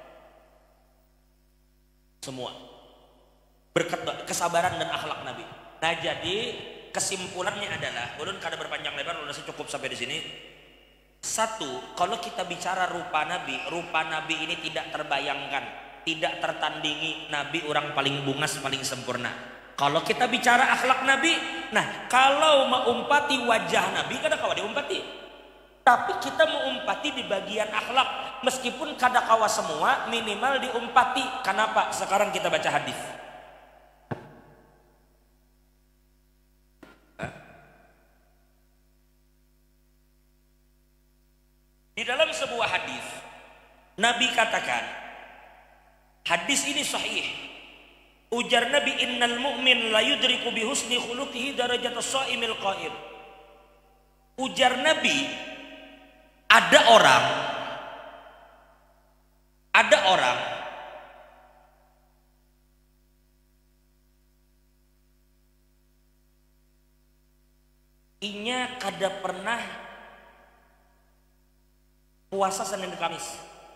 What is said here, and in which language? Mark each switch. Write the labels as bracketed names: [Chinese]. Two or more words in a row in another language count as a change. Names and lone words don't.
[Banjar] Semua berkat kesabaran dan akhlak Nabi. Nah, jadi kesimpulannya adalah, ulun kada berpanjang lebar, ulun cukup sampai di sini. Satu, kalau kita bicara rupa Nabi ini tidak terbayangkan, tidak tertandingi. Nabi orang paling bungas, paling sempurna. Kalau kita bicara akhlak Nabi, nah kalau mengumpati wajah Nabi, kada kawa diumpati. Tapi kita mengumpati di bagian akhlak, meskipun kada kawa semua, minimal diumpati. Kenapa? Sekarang kita baca hadis. Di dalam sebuah hadis, Nabi katakan, hadis ini sahih. Ujar Nabi, [Arabic] إن المؤمن ليدرك بحسن خلقه درجة الصائم القائم. [Banjar] Ujar Nabi, ada orang inya kada pernah puasa Senin Kamis.